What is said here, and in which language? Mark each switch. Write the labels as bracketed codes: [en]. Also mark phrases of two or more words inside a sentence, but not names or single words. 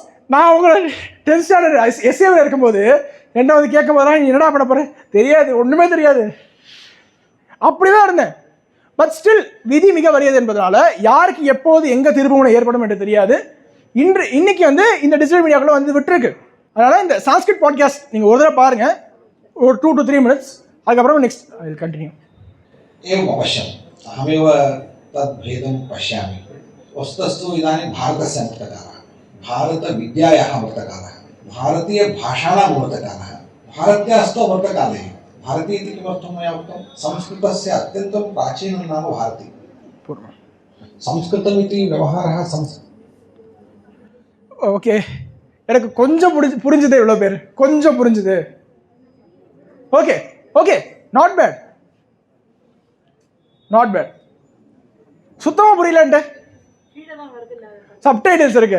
[ta] நான் உங்களை 10th ஸ்டாண்டர்ட் எஸ்ஏவில் இருக்கும்போது என்ன வந்து கேட்கும் போது நீ என்னடா பண்ண போற, தெரியாது, ஒண்ணுமே தெரியாது, அப்படிதான் இருந்தேன். [en] but still [ta] விதி மிக வலியது என்பதனால யாருக்கு எப்போது எங்க திருப்புமுனை ஏற்படும் என்று தெரியாது. இன்னைக்கு வந்து இந்த டிஜிட்டல் மீடியாக்குள்ள வந்து விட்டுருக்கு. அதனால இந்த [en] Sanskrit podcast [ta] நீங்க ஒரு தடவை பாருங்க, ஒரு [en] 2 to 3 minutes, [ta] அதுக்கப்புறம் [en] next I will continue. [sa] एवं अवश्यम् अहमेव तद्भेदं पश्यामि. वस्तुस्तु इदानीं भारतस्य मूर्तकारः, भारतविद्यायाः मूर्तकारः, भारतीयभाषाणां मूर्तकारः, भारतीयस्तु मूर्तकाले. भारती इति किमर्थं मया उक्तं? संस्कृतस्य अत्यन्तं प्राचीनं नाम भारती. संस्कृतमिति व्यवहारः [ta] ஓகே, எனக்கு கொஞ்சம் புரிஞ்சுது, இவ்வளோ பேர் கொஞ்சம் புரிஞ்சுது. [en] okay okay, not bad. [ta] சுத்தமா புரியலன்ட்டு சப்டைட்டில்ஸ் இருக்கு.